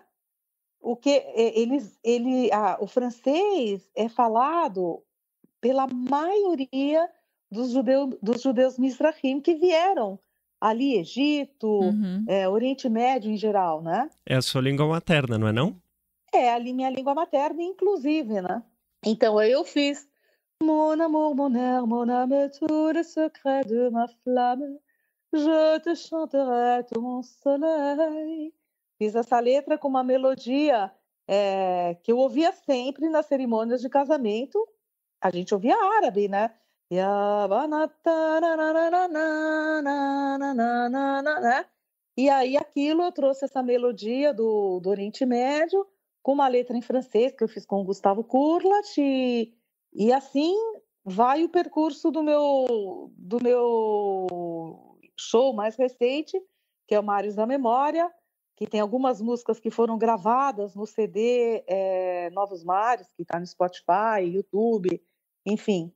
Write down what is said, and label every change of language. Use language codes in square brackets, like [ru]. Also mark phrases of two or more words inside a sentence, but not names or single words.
[pt] O que o francês é falado pela maioria dos judeus Mizrahim que vieram ali, Egito, Uhum. Oriente Médio em geral, né? É a sua língua materna, não é não? É ali minha língua materna, inclusive, né? Então eu fiz [fr] Mon amour, mon air, mon âme, tout le secret de ma flamme, je te chanterai ton soleil. [pt] Fiz essa letra com uma melodia que eu ouvia sempre nas cerimônias de casamento. A gente ouvia árabe, né? Né? E aí aquilo eu trouxe essa melodia do Oriente Médio com uma letra em francês que eu fiz com o Gustavo Kurlat e assim vai o percurso do meu show mais recente, que é o Mares da Memória, que tem algumas músicas que foram gravadas no CD Novos Mares, que está no Spotify, YouTube, enfim.